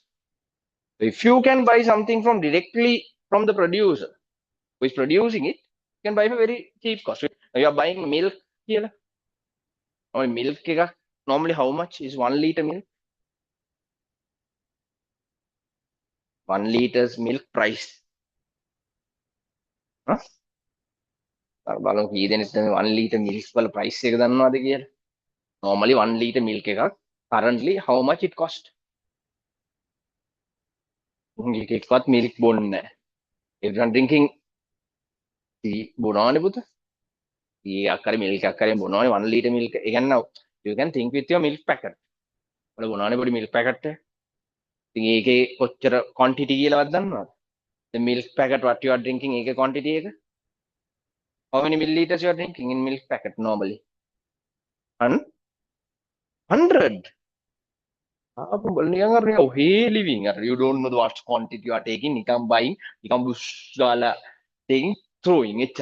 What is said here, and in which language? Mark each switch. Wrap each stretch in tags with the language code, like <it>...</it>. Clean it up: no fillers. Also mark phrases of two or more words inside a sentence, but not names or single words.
<en>So if you can buy something from directly from the producer who is producing it, you can buy for very cheap cost. You are buying milk here. Or milk, normally how much is 1 liter milk? 1 liters milk price.</en> <si>බලමු කී දෙනෙක්ද</si> <en>1 liter milk</en> <si>වල price එක දන්නවද කියලා.</si> <en>Normally 1 liter milk එකක් currently how much it cost?</en> <si>එකක්වත් milk බොන්නේ නැහැ.</si> <en>Everyone drinking tea</en> <si>බොනවනේ පුතා. tea එකක් හරි milk එකක් හරි බොනවනේ 1</si> <en>liter milk.</en> <si>ඒ කියන්නේ</si> <en>you can think with your milk packet.</en> <si>වල බොනවනේ පොඩි</si> <en>milk packet</en> <si>එක. ඉතින් ඒකේ කොච්චර quantity කියලාවත් දන්නවද?</si> <en>The milk packet what you are drinking</en> <si>ඒකේ quantity එක.</si> <en>How many milliliters you are drinking in milk packet normally? 100. Living. You don't know what quantity you are taking. You can buying, you can taking, throwing it.</en>